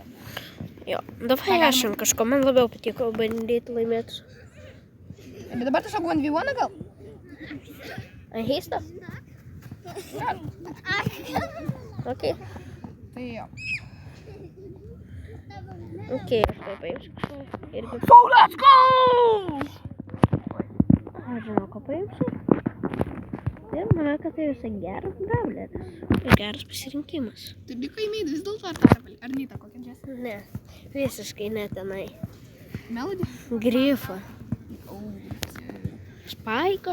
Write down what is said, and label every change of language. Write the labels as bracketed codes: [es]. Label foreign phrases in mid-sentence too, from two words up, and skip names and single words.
[lt] Jo, davai aš ant kažko, man labiau patiko bandyti laimėti. Bet dabar tiesiog 1v1 gal? Ant heisto? Gal. Ok. Tai jo. Ok, aš tai paimsiu kažko. Irgi. [en] So let's go! [lt] Aš žinau, ko paimsiu. Ir manau, kad tai visai geras gabletas. Ir geras pasirinkimas. Tai liko įmėdi vis dėlto ar tarpelį? Ar Nita kokia džesė? Ne, visiškai ne tenai. Melody? Grifą. Spaiką.